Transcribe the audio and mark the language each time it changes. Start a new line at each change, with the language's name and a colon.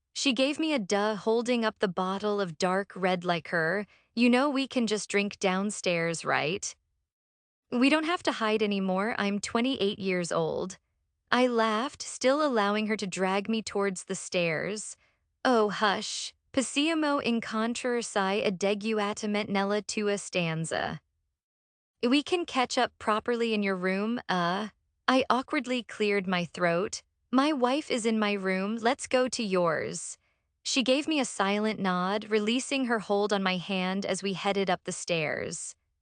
English: She gave me a duh, holding up the bottle of dark red liqueur. "You know we can just drink downstairs, right? We don't have to hide anymore. I'm 28 years old." I laughed, still allowing her to drag me towards the stairs. "Oh, hush.
Italian: Possiamo incontrarsi adeguatamente nella tua stanza.
English: We can catch up properly in your room, I awkwardly cleared my throat. "My wife is in my room, let's go to yours." She gave me a silent nod, releasing her hold on my hand as we headed up the stairs.